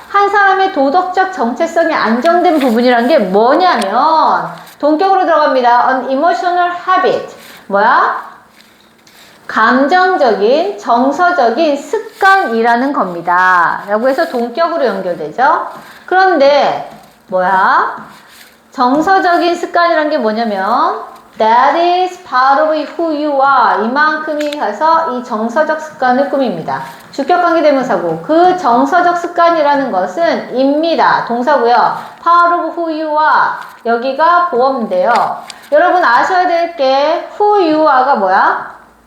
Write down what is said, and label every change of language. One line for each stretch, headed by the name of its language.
Korean: 한 사람의 도덕적 정체성이 안정된 부분이란 게 뭐냐면 동격으로 들어갑니다.
English: An emotional habit. 뭐야?
Korean: 감정적인, 정서적인 습관이라는 겁니다. 라고 해서 동격으로 연결되죠. 그런데 뭐야? 정서적인 습관이란 게 뭐냐면
English: That is part of who you are.
Korean: 이만큼이 가서 이 정서적 습관을 꾸밉니다. 주격관계대명사고 그 정서적 습관이라는 것은 입니다. 동사고요.
English: Part of who you are.
Korean: 여기가 보어인데요. 여러분 아셔야 될 게
English: who you are
Korean: 가 뭐야?